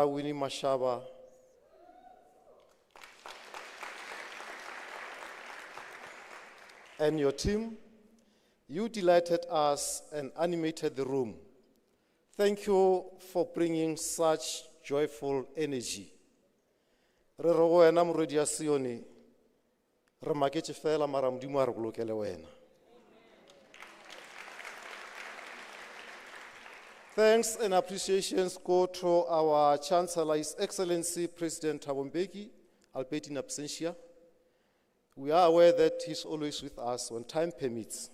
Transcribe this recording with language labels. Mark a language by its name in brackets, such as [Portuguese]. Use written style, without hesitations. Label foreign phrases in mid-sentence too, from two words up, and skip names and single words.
[English] Winnie Mashaba, and your team, you delighted us and animated the room. Thank you for bringing such joyful energy. [Tswana] Re re go wena morwedi ya Sione, re maketse fela mara Modimo a re bolokele wena. [English] Thanks and appreciations go to our Chancellor, His Excellency President Thabo Mbeki, albeit in absentia. We are aware that he's always with us when time permits.